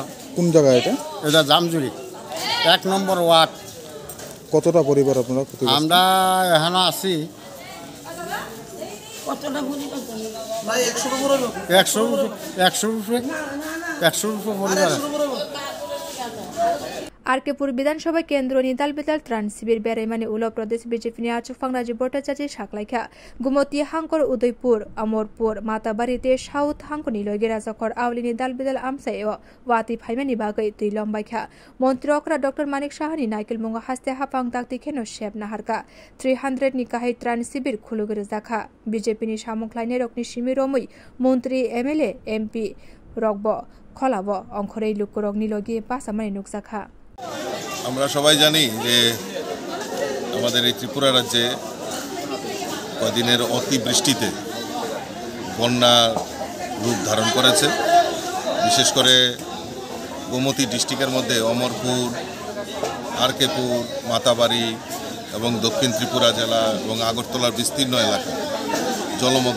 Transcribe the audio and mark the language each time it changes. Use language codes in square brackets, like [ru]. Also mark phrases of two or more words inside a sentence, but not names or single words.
[bn] কোন জায়গা এটা জামজুরি 1 নম্বর ওয়ার্ড কতটা পরিবার আপনারা আমরা এখানে আছি 100 পরিবার [trp] आरकेपुर विधानसभा केन्द्र नि दालबिदाल त्राण शिविर बेरायमानि उलो प्रदेश BJP नि Archufang Rajiv Bhattacharya साख्लाइखा गुमति हांकर उदयपुर अमरपुर माताबारि ते साउथ हांकनि लोगे राजाखर आवलिनि दालबिदाल आमसायो वाति फाइमानि बागै तुइलम बाइखा मन्त्री अक्रा डॉक्टर मानिक साहानि नाइकेल मुंगा हास्ते हाफां दाक्ति खेनो शेब नाहारका 300 नि काहाय त्राण शिविर खुलुगरे जाखा BJP नि सामुखलाइने रकनि सिमिरमै मन्त्री MLA MP रकब खलाब अंखरै लुकुरगनि लोगे पासामानि नुकसाखा [bn] আমরা সবাই জানি যে আমাদের এই ত্রিপুরা রাজ্যে কদিনের অতিবৃষ্টিতে বন্যা রূপ ধারণ করেছে বিশেষ করে গোমতী ডিস্ট্রিক্টের মধ্যে অমরপুর আরকেপুর মাতাবাড়ি এবং দক্ষিণ ত্রিপুরা জেলা এবং আগরতলার বিস্তীর্ণ এলাকা জলমগ্ন